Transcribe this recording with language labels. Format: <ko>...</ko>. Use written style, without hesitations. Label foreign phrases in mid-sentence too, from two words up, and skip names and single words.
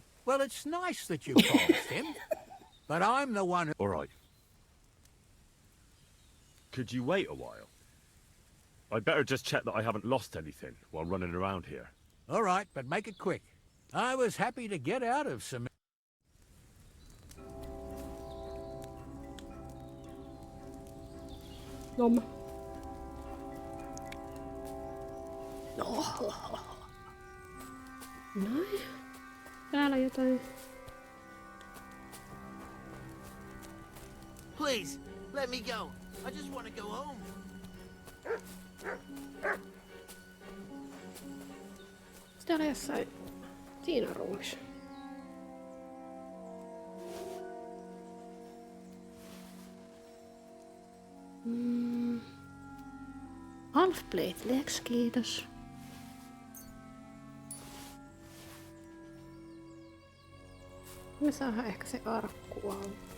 <en>Well, it's nice that you promised him, but I'm the one who... All right. Could you wait a while? I'd better just check that I haven't lost anything while running around here. All right, but make it quick. I was happy to get out of Semine. Nom.</en> <fi>Noin. Täällä jotain.</fi> <en>Please, let me go. I just want to go home.</en> <fi>Täällä jossain. Siinä on ruumis.</fi> <en>Half-blade legs,</en> <fi>kiitos. Me saadaan ehkä se arkku auki.</fi>